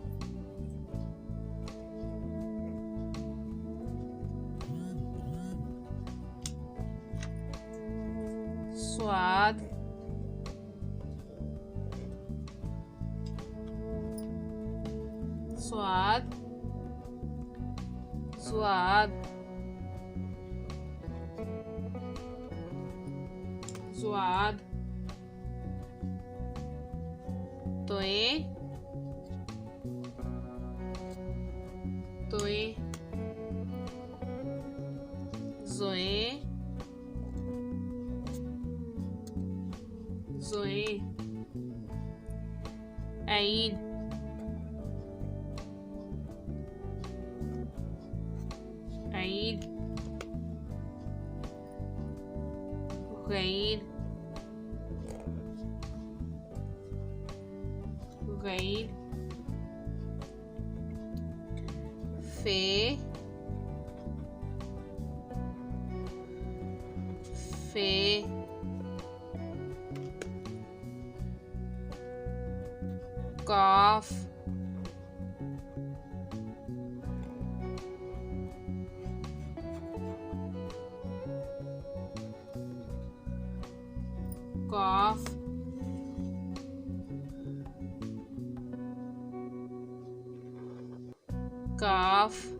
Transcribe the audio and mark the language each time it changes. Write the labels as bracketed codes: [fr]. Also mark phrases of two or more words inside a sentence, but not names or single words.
[ur] صواد صواد صواد صواد طوئے طوئے ظوئے ظوئے عین عین غین غین فے فے قاف قاف قاف